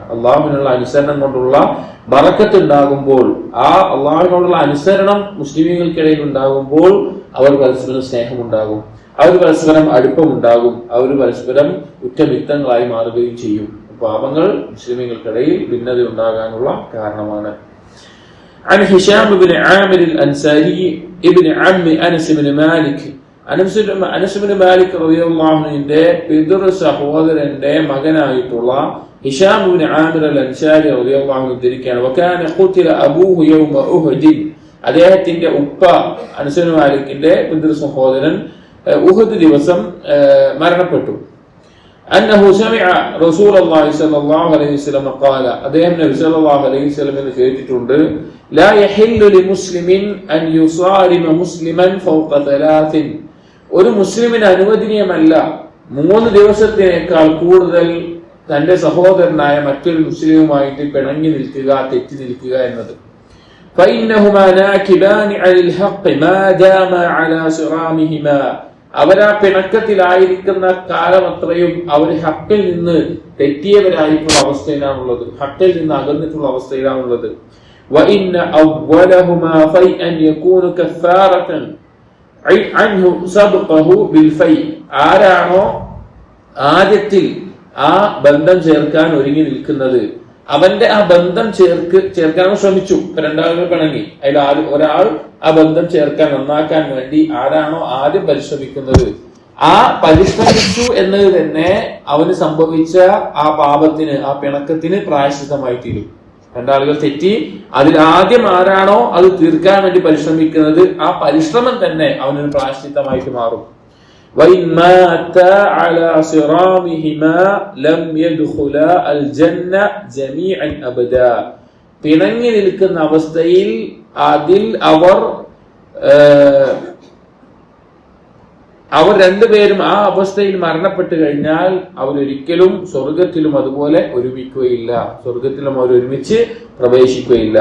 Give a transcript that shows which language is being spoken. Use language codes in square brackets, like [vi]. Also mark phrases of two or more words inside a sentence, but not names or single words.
[ml] അള്ളാഹുവിനുള്ള അനുസരണം കൊണ്ടുള്ള ബറക്കത്ത് ഉണ്ടാകുമ്പോൾ, ആ അള്ളാഹുവിനോടുള്ള അനുസരണം മുസ്ലിമീങ്ങൾക്കിടയിൽ ഉണ്ടാകുമ്പോൾ അവർ പരസ്പരം സ്നേഹമുണ്ടാകും, അവർ പരസ്പരം അടുപ്പമുണ്ടാകും, അവർ പരസ്പരം ഉറ്റമിത്തങ്ങളായി മാറുകയും ചെയ്യും. പാപങ്ങൾ മുസ്ലിമീങ്ങൾക്കിടയിൽ ഭിന്നത ഉണ്ടാകാനുള്ള കാരണമാണ്. [ar] عن هشام بن عامر الأنصاري ابن عم أنس بن مالك [ml] അനസ് ബിൻ മാലിക് റളിയല്ലാഹു അൻഹുവിന്റെ പിതൃ സഹോദരന്റെ മകനായിട്ടുള്ള ഹിശാം ബിൻ ആമിർ അൽ അൻസാരി [ar] رضي الله عنه [ml] ഉദ്ധരിക്കുകയാണ്, [ar] وكان قتل أبوه يوم أحد, [ml] അദ്ദേഹത്തിന്റെ ഉപ്പ അനസ് ബിൻ മാലിക്കിന്റെ പിതൃ സഹോദരൻ ഉഹദ് ദിവസം മരണപ്പെട്ടു. [ar] أنه سمع رسول الله صلى الله عليه وسلم قال, [ml] അദ്ദേഹം നബി [ar] صلى الله عليه وسلم [ml] കേട്ടിട്ടുണ്ട്, [ar] لا يحل لمسلم أن يصارم مسلما فوق ثلاث, [ml] ഒരു മുസ്ലിമിന് അനുവദനീയമല്ല 3 ദിവസത്തിനേക്കാൾ കൂടുതൽ തന്റെ സഹോദരനായ മറ്റൊരു മുസ്ലിമുമായിട്ട് പിണങ്ങി നിൽക്കുക, തെറ്റി നിൽക്കുക എന്നത്. [ar] فإنهما ناكبان على الحق ما داما على صرامهما, [ml] അവരാ പിണക്കത്തിലായിരിക്കുന്ന കാലമത്രയും അവർ ഹക്കിൽ നിന്ന് തെറ്റിയവരായിട്ടുള്ള അവസ്ഥയിലാണുള്ളത്, ഹക്കിൽ നിന്ന് അകന്നിട്ടുള്ള അവസ്ഥയിലാണുള്ളത്. [ar] وإن أولهما فيئا يكون كفارة عنه سبقه بالفيء, [ml] ആരാണോ ആദ്യത്തിൽ ആ ബന്ധം ചേർക്കാൻ ഒരുങ്ങി നിൽക്കുന്നത് അവന്റെ ആ ബന്ധം ചേർക്കാൻ ശ്രമിച്ചു. രണ്ടാളുകൾ പിണങ്ങി, അതിൽ ഒരാൾ ആ ബന്ധം ചേർക്കാൻ, നന്നാക്കാൻ വേണ്ടി ആരാണോ ആദ്യം പരിശ്രമിക്കുന്നത്, ആ പരിശ്രമിച്ചു എന്നത് തന്നെ അവന് സംഭവിച്ച ആ പാപത്തിന്, ആ പിണക്കത്തിന് പ്രായശ്ചിത്തമായി തീരും. രണ്ടാളുകൾ തെറ്റി, അതിൽ ആദ്യം ആരാണോ അത് തീർക്കാൻ വേണ്ടി പരിശ്രമിക്കുന്നത്, ആ പരിശ്രമം തന്നെ അവനൊരു പ്രായശ്ചിത്തമായിട്ട് മാറും. [ar] وإن ماتا على صرامهما لم يدخلا الجنة جميعا أبدا, [ml] പിണങ്ങി നിൽക്കുന്ന അവസ്ഥയിൽ അതിൽ അവർ രണ്ടുപേരും ആ അവസ്ഥയിൽ മരണപ്പെട്ടു കഴിഞ്ഞാൽ അവരൊരിക്കലും സ്വർഗത്തിലും അതുപോലെ ഒരുമിക്കുകയില്ല, സ്വർഗത്തിലും അവർ ഒരുമിച്ച് പ്രവേശിക്കുകയില്ല.